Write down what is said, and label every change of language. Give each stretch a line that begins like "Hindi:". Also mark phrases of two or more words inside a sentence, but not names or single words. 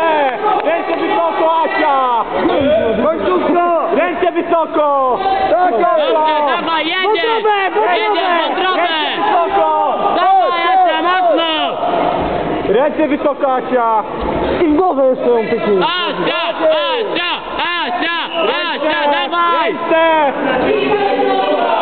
Polish: Ręce wysoko, Asia! Końcówka! Ręce wysoko! Tak, Dobrze, dawaj, jedziesz! Jedziesz, wątrobę! Ręce wysoko! Dawaj, Asia, mocno! Ręce wysoko, Asia! I w głowę jeszcze ją pyknij! Asia! Asia! Asia! Asia, dawaj! Ręce!